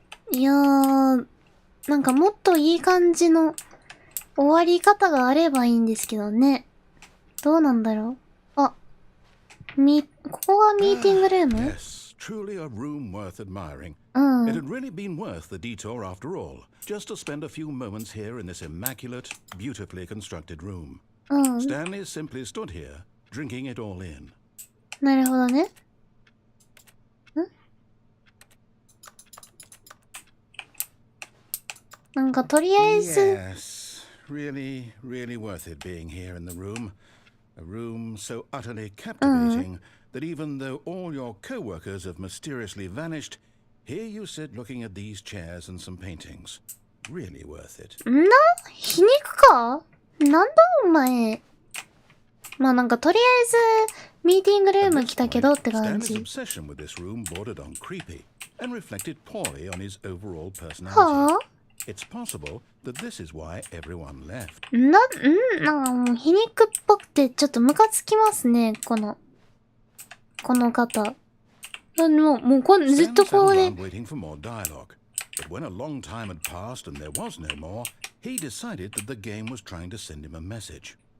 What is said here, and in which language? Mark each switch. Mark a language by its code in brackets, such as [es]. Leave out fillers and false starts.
[ja] いやー、なんかもっといい感じの終わり方があればいいんですけどね。どうなんだろう。ここがミーティングルーム [en] Yes, truly a room worth admiring. It had really been worth the detour after all, just to spend a few moments here in this immaculate, beautifully constructed room. Stanley simply stood here, drinking it all in. [ja] なるほどね。なんかとりあえず [en] Yes, really, really worth it being here in the room. A room so utterly captivating that even though all your co-workers have mysteriously vanished, here you sit looking at these chairs and some paintings. Really worth it. [ja] 皮肉かなんだお前。まあなんかとりあえずミーティングルーム来たけどって感じ。 [en] Stanley's obsession with this room bordered on creepy and reflected poorly on his overall personality. はあ It's possible that this is why everyone left. [ja] なんかもう皮肉っぽくてちょっとムカつきますね、この方。もうこれずっとこうで。 [en] waiting for more dialogue. But when a long time had passed and there was no more, he decided that the game was trying to send him a message.